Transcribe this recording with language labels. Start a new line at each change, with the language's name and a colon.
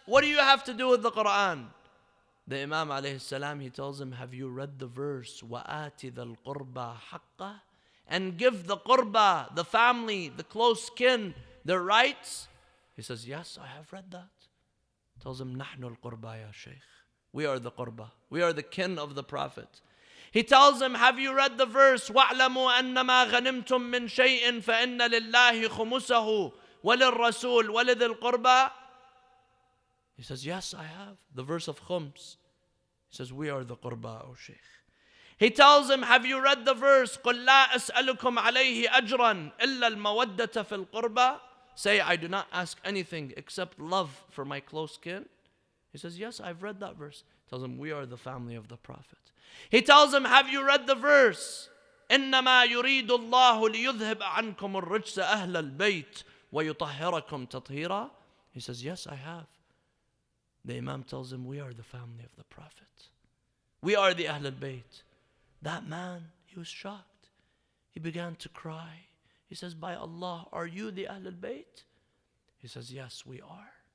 English: What do you have to do with the Quran? The Imam alayhi salam, he tells him, have you read the verse,
Arabic: وَآتِ ذَا الْقُرْبَى حَقَّهِ?
English: And give the qurba, the family, the close kin, their rights? He says, yes, I have read that. He tells him,
Arabic: نَحْنُ الْقُرْبَى يَا
English: Shaykh. We are the qurba. We are the kin of the Prophet. He tells him, have you read the verse,
Arabic: وَاعْلَمُوا أَنَّمَا غَنِمْتُم مِّن شَيْءٍ فَإِنَّ لِلَّهِ خُمُسَهُ وَلِلرَّسُولِ وَلِذِي الْقُرْبَى?
English: He says, yes, I have. The verse of Khums. He says, we are the qurba, O Shaykh. He tells him, have you read the verse,
Arabic: قُلْ لَا أَسْأَلُكُمْ عَلَيْهِ أَجْرًا إِلَّا الْمَوَدَّةَ فِي الْقُرْبَى?
English: Say, I do not ask anything except love for my close kin. He says, yes, I've read that verse. He tells him, we are the family of the Prophet. He tells him, have you read the verse,
Arabic: إِنَّمَا يُرِيدُ اللَّهُ لِيُذْهِبَ عَنْكُمُ الرِّجْسَ أَهْلَ الْبَيْتِ وَيُطَهِّرَكُمْ تَطْهِيرًا?
English: He says, yes, I have. The Imam tells him, we are the family of the Prophet. We are the Ahlul Bayt. That man, he was shocked. He began to cry. He says, by Allah, are you the Ahlul Bayt? He says, yes, we are.